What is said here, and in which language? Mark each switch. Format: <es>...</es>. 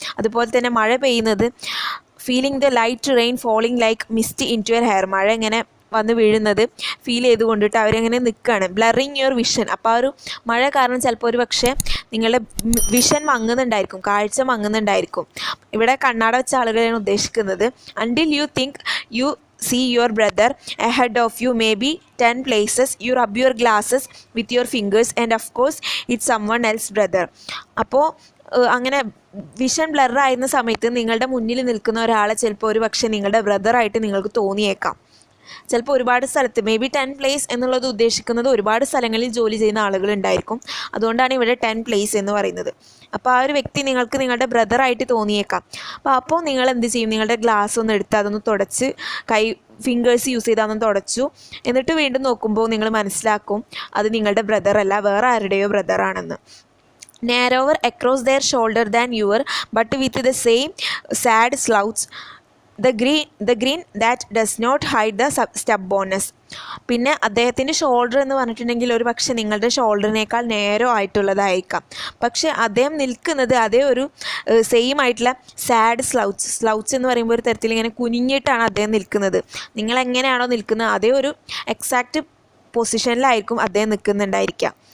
<ml>അതുപോലെ തന്നെ മഴ പെയ്യുന്നത്,</ml> <en>feeling the light rain falling like mist into your hair,</en> <ml>മഴ ഇങ്ങനെ വന്ന് വീഴുന്നത് ഫീൽ ചെയ്തുകൊണ്ടിട്ട് അവരങ്ങനെ നിൽക്കുകയാണ്.</ml> <en>Blurring your vision.</en> <ml>അപ്പോൾ ആ ഒരു മഴ കാരണം ചിലപ്പോൾ ഒരു പക്ഷേ നിങ്ങളുടെ വിഷൻ മങ്ങുന്നുണ്ടായിരിക്കും, കാഴ്ച മങ്ങുന്നുണ്ടായിരിക്കും. ഇവിടെ കണ്ണാട വെച്ച ആളുകളെയാണ് ഉദ്ദേശിക്കുന്നത്.</ml> <en>Until you think you see your brother ahead of you, maybe 10 places, you rub your glasses with your fingers and of course it's someone else brother.</en> <ml>അപ്പോൾ അങ്ങനെ വിഷൻ ബ്ലർ ആയിരുന്ന സമയത്ത് നിങ്ങളുടെ മുന്നിൽ നിൽക്കുന്ന ഒരാളെ ചിലപ്പോൾ ഒരു പക്ഷേ നിങ്ങളുടെ ബ്രദറായിട്ട് നിങ്ങൾക്ക് തോന്നിയേക്കാം. ചിലപ്പോൾ ഒരുപാട് സ്ഥലത്ത്</ml> <en>may be 10 place</en> <ml>എന്നുള്ളത് ഉദ്ദേശിക്കുന്നത് ഒരുപാട് സ്ഥലങ്ങളിൽ ജോലി ചെയ്യുന്ന ആളുകളുണ്ടായിരിക്കും. അതുകൊണ്ടാണ് ഇവിടെ 10 പ്ലേസ് എന്ന് പറയുന്നത്. അപ്പോൾ ആ ഒരു വ്യക്തി നിങ്ങൾക്ക് നിങ്ങളുടെ ബ്രദറായിട്ട് തോന്നിയേക്കാം. അപ്പോൾ നിങ്ങൾ എന്ത് ചെയ്യും? നിങ്ങളുടെ ഗ്ലാസ് ഒന്ന് എടുത്ത് അതൊന്ന് തുടച്ച് ഫിംഗേഴ്സ് യൂസ് ചെയ്ത് അതൊന്ന് തുടച്ചു. എന്നിട്ട് വീണ്ടും നോക്കുമ്പോൾ നിങ്ങൾ മനസ്സിലാക്കും അത് നിങ്ങളുടെ ബ്രദറല്ല, വേറെ ആരുടെയോ ബ്രദറാണെന്ന്.</ml> <en>narrower across their shoulder than your, but with the same sad slouch, the green that does not hide the stubbornness.</en> <ml>പിന്നെ അദ്ദേഹത്തിൻ്റെ ഷോൾഡർ എന്ന് പറഞ്ഞിട്ടുണ്ടെങ്കിൽ ഒരു പക്ഷേ നിങ്ങളുടെ ഷോൾഡറിനേക്കാൾ നേരോ ആയിട്ടുള്ളതായിരിക്കാം. പക്ഷേ അദ്ദേഹം നിൽക്കുന്നത് അതേ ഒരു സെയിം ആയിട്ടുള്ള സാഡ് സ്ലൗച്ച് എന്ന് പറയുമ്പോൾ ഒരു തരത്തിൽ ഇങ്ങനെ കുനിഞ്ഞിട്ടാണ് അദ്ദേഹം നിൽക്കുന്നത്. നിങ്ങളെങ്ങനെയാണോ നിൽക്കുന്നത് അതേ ഒരു എക്സാക്റ്റ് പൊസിഷനിലായിരിക്കും അദ്ദേഹം നിൽക്കുന്നുണ്ടായിരിക്കുക.</ml>